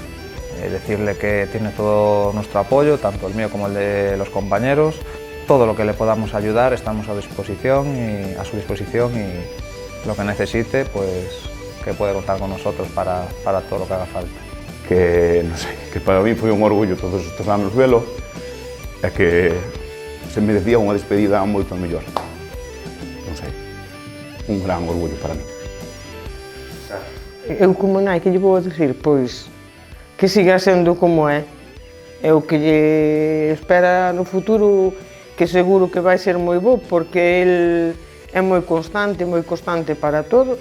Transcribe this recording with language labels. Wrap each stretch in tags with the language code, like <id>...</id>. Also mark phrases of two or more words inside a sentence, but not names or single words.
<es>Decirle que tiene todo nuestro apoyo, tanto el mío como el de los compañeros. Todo lo que le podamos ayudar estamos a su disposición y lo que necesite, pues que puede contar con nosotros para todo lo que haga falta. Que,</es> <gl>non sei, que para mí foi un orgullo todos estes anos velo e que se merecía unha despedida moito mellor. Non sei, un gran orgullo para mí. Eu como nai, que lle vou dicir? Pois que siga sendo como é. É o que lle espera no futuro, que seguro que vai ser moi bo, porque el é moi constante para todo.</gl>